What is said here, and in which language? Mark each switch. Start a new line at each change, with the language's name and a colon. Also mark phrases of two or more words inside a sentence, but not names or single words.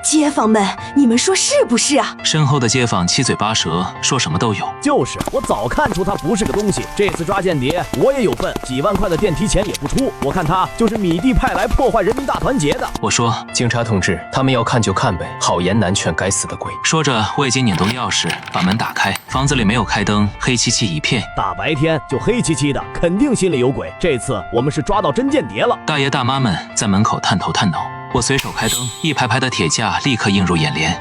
Chinese: 街坊們，你們說是不是啊？” 身後的街坊七嘴八舌，說什麼都有。就是我早看出他不是個東西，這次抓間諜我也有份，幾萬塊的電梯錢也不出，我看他就是米蒂派來破壞人民大團結的。我說：“ 警察同志，他們要看就看唄，好言難勸該死的鬼。” 說着，我已經擰動鑰匙把門打開，房子裡沒有開燈，黑漆漆一片。大白天就黑漆漆的，肯定心裡有鬼。這次我們是抓到真間諜了。大爺大媽們在門口探頭探腦。我隨手開燈，一排排的鐵架立刻映入眼簾。